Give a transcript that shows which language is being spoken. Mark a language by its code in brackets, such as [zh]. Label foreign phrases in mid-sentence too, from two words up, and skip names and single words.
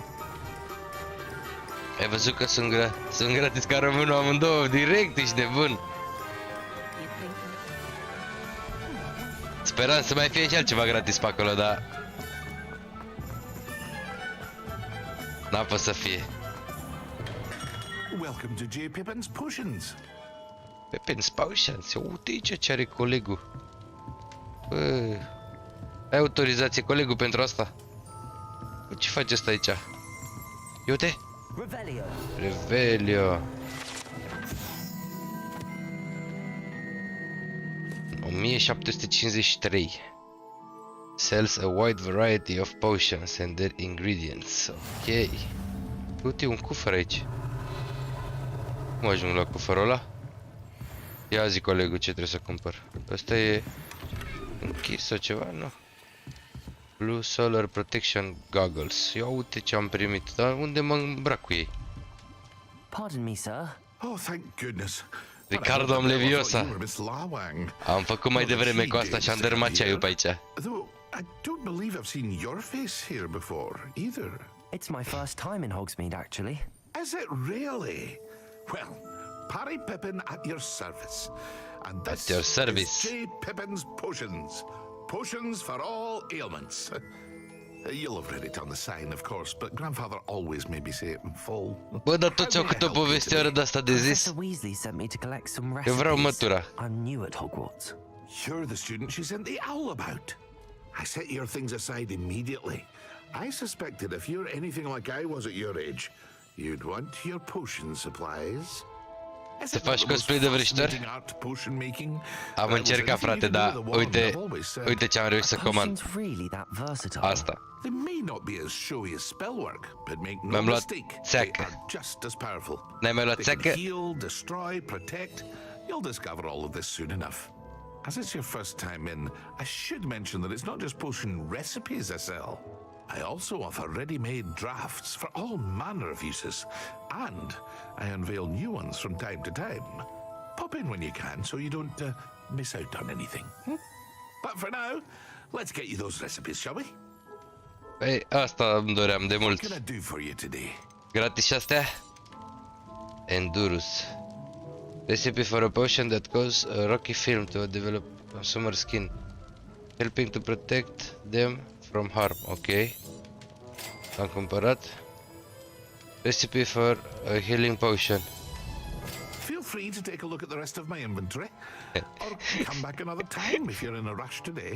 [ro] Ai văzut că sunt gratis ca românul amândouă, direct, ești nebun. Speram să mai fie și altceva gratis pe acolo, dar n-a fost să fie. [en] Welcome to J. Pippin's Potions. Pippin's Potions, [ro] uite ce are colegul. Bă, ai autorizație, colegul, pentru asta? Ce face asta aici? Uite! Revelio. Revelio. 1753. [en] Sells a wide variety of potions and their ingredients. [ro] Ok. Uite, un cufăr aici. Cum ajung la cufărul ăla? Ia zi, colegul, ce trebuie să cumpăr. Ăsta e închis sau ceva? Nu. [en] Blue Solar Protection Goggles. [ro] Ia uite ce am primit. Dar unde mă îmbrac cu ei? [en] Pardon me, sir. Oh, thank goodness. Ricardo, [ro] am Leviosa. Am făcut mai devreme cu asta și am dărâmat ceaiul pe aici. [en] Though I don't believe I've seen your face here before, either. It's my first time in Hogsmeade, actually. Is it really? Well, Parry Pippin at your service. And this At your service. is J. Pippin's Potions. Potions for all ailments. You'll have read it on the sign, of course, but Grandfather always made me say it in full. [ro] Bă, dar toți au câte o povestioară de asta de zis. [en] Professor Weasley sent me to collect some [ro] Eu vreau [en] recipes. [ro] mătura. [en] I'm new at Hogwarts. You're the student she sent the owl about. I set your things aside immediately. I suspected if you're anything like I was at your age, you'd want your potion supplies. [ro] Să faci cosplay de vrăjitor? Am încercat, frate, dar uite ce am reușit să comand. Asta. Mi-am luat țeacă. N-ai mai luat țeacă? [en] You'll discover all of this soon enough. As it's your first time in, I should mention that it's not just potion recipes I sell. I also offer ready-made drafts for all manner of uses, and I unveil new ones from time to time. Pop in when you can so you don't miss out on anything. But for now, let's get you those recipes, shall we? [ro] Păi, asta îmi doream de mult. [en] What can I do for you today? [ro] Gratis și astea? Endurus. [en] Recipe for a potion that causes a rocky film to develop consumer skin, helping to protect them from harm. [ro] Ok. Am cumpărat. [en] Recipe for a healing potion. Feel free to take a look at the rest of my inventory, or come back another time if you're in a rush today.